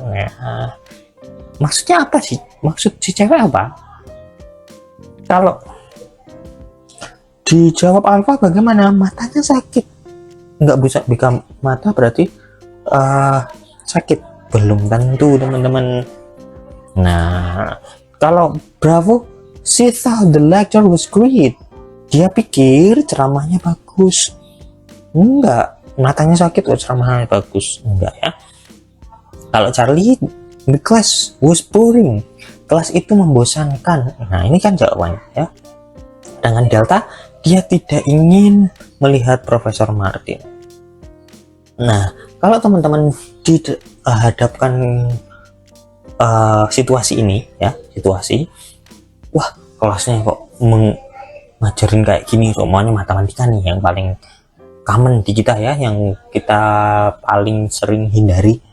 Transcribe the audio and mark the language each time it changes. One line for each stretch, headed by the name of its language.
Indonesian: Nah, maksudnya apa sih? Maksud si cewek apa? Kalau dijawab Alfa bagaimana? Matanya sakit. Nggak bisa buka mata berarti sakit. Belum tentu teman-teman. Nah, kalau Bravo,
English: she thought the lecture was great.
Indonesian: Dia pikir ceramahnya bagus. Enggak, matanya sakit kok ceramahnya bagus. Enggak ya. Kalau Charlie,
English: the class was boring.
Indonesian: Kelas itu membosankan. Nah, ini kan jawabannya ya. Dengan Delta, dia tidak ingin melihat Profesor Martin. Nah, kalau teman-teman dihadapkan situasi ini ya, wah, kelasnya kok ngajarin kayak gini, semuanya matematika nih yang paling common di kita ya, yang kita paling sering hindari.